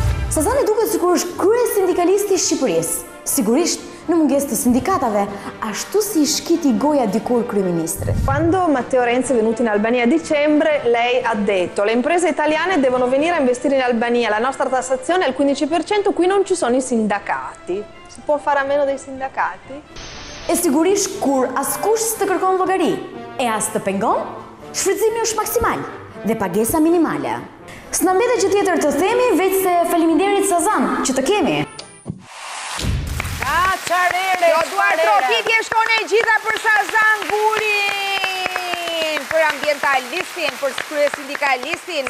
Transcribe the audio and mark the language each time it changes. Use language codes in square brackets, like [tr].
[sq] Sazani duket sikur është krye sindikalisti i Shqipërisë. Sigurisht në mungesë të sindikatave, ashtu si shkiti goja dikur kryeministri. [it] Quando Matteo Renzi è venuto in Albania a dicembre, lei ha detto: le imprese italiane devono venire a investire in Albania, la nostra tassazione è al 15%, qui non ci sono i sindacati. Si può fare a meno dei sindacati? [sq] E sigurisht kur askush s'të kërkon llogari, e as të pengon, shfrytëzimi është maksimal dhe pagesa minimale. S'na mbetet gjë tjetër të themi veç se faleminderit Sazan që të kemi. Jo duar trofitje shkone e gjitha për Sazan Gurin, për ambientalistin, për krye sindikalistin.